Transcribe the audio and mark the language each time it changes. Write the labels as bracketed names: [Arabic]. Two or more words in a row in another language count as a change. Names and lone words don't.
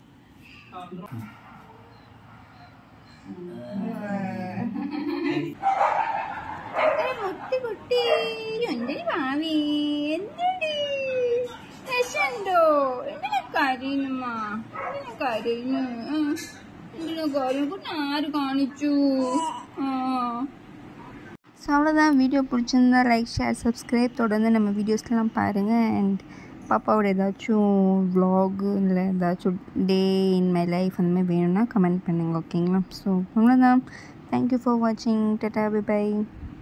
[Malayalam] മുത്തുകുട്ടി എന്റെ ഭാവി എന്തടി രസമുണ്ടോ എന്തിനാ കരയുന്നമ്മ എന്തിനാ കരയുന്നു എന്തിനാ കരയും കുട്ടി ആര് കാണിച്ചു [Tamil] ஸோ அவ்வளோதான் வீடியோ பிடிச்சிருந்தா [English] like share subscribe [Tamil] தொடர்ந்து நம்ம வீடியோஸ்லாம் பாருங்கள் அண்ட் பாப்பாவோட ஏதாச்சும் vlog இல்லை ஏதாச்சும் [English] day in my life [Tamil] அந்த மாதிரி வேணும்னா கமெண்ட் பண்ணுங்கள் ஓகேங்களா ஸோ அவ்வளோதான் [English] thank you for watching tata bye bye